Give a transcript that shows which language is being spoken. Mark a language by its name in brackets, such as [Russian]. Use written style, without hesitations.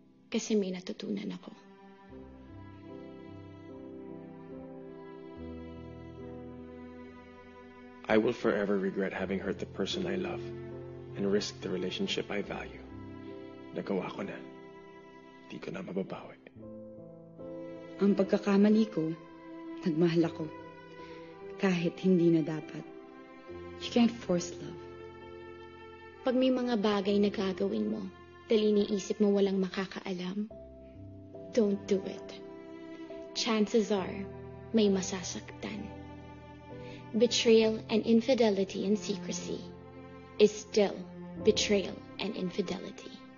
[Filipino] Kasi may natutunan ako. [English] I will forever regret having hurt the person I love and risked the relationship I value. [Filipino] Nagawa ko na. Di ko na mababawi. Ang pagkakamali ko, nagmahal ako. Kahit hindi na dapat. [English] You can't force love. [Filipino] Pag may mga bagay na gagawin mo, dahil iniisip mo walang makakaalam, [English] don't do it. [Filipino] Chances are, may masasaktan. [English] Betrayal and infidelity and secrecy is still betrayal and infidelity.